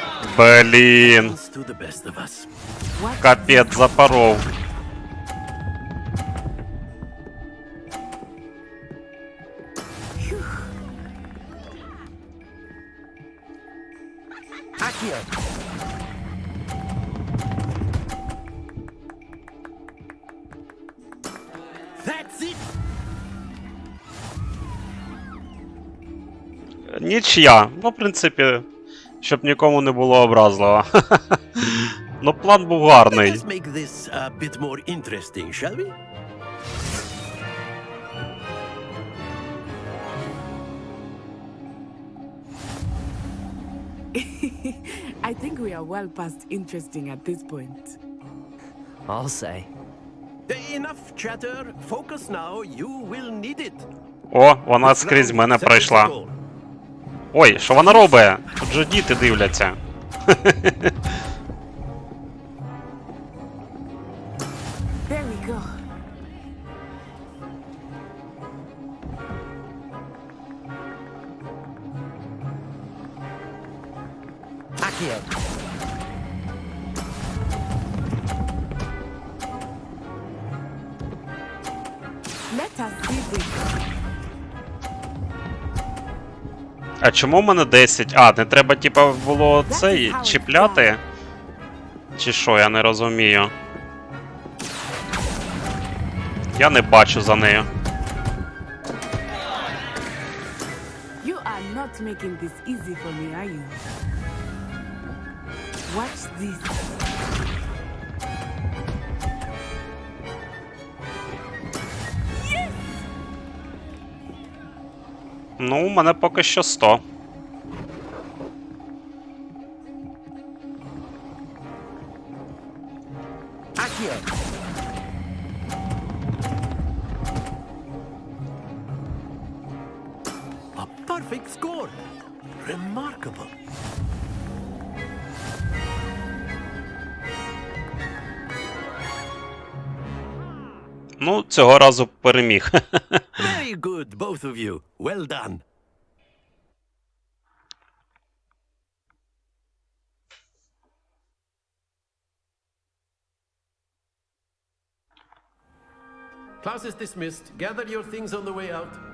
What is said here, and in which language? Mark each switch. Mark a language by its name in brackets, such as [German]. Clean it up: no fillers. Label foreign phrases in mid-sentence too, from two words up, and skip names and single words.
[Ukrainian] Блін. [English] To the best of us. [Ukrainian] Капець, запоров. [English] That's it. [Ukrainian] Нічия. Ну, в принципі, щоб нікому не було образливо. Ну, план був гарний. [English] Let's make this a bit more interesting, shall we? I think we are well past interesting at this point. I'll say. Enough chatter. Focus now. You will need it. [Ukrainian] О, вона скрізь мене пройшла. Ой, що вона робить? Тут же діти дивляться. [English] There we go. Accio. Let us see this. [Ukrainian] А чому в мене 10? А, не треба, типа, було цей чіпляти? Чи що, я не розумію. Я не бачу за нею. [English] You are not making this easy for me, are you? Watch this. [Ukrainian] Ну, у мене поки що 100. [English] Accio. A perfect score. Remarkable. [Ukrainian] Ну, цього разу переміг. [English] Very good, both of you. Well done. Class is dismissed. Gather your things on the way out.